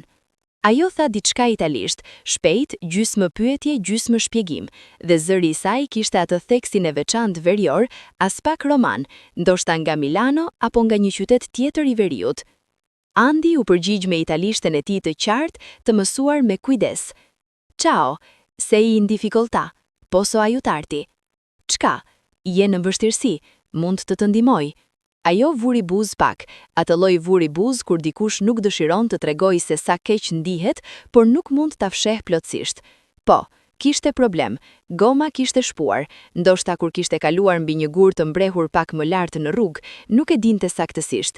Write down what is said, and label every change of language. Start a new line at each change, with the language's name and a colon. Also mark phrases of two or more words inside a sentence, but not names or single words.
Albanian: Ajo tha diçka italisht, shpejt, gjysmë pyetje, gjysmë shpjegim, dhe zëri i saj kishte atë theksin e veçantë verior, as pak roman, ndoshta nga Milano apo nga një qytet tjetër i veriut. Andi u përgjigj me italishten e tij të qartë, të mësuar me kujdes.
Italian: Ciao, sei in difficoltà, posso aiutarti?
Albanian: Çka? Je në vështirësi, mund të ndihmoj? Ajo vuri buzë pak, atë lloj vuri buzë kur dikush nuk dëshiron të tregojë se sa keq ndihet, por nuk mund ta fsheh plotësisht. Po, kishte problem, goma kishte shpuar, ndoshta kur kishte kaluar mbi një gur të mbrehur pak më lart në rrugë, nuk e dinte saktësisht.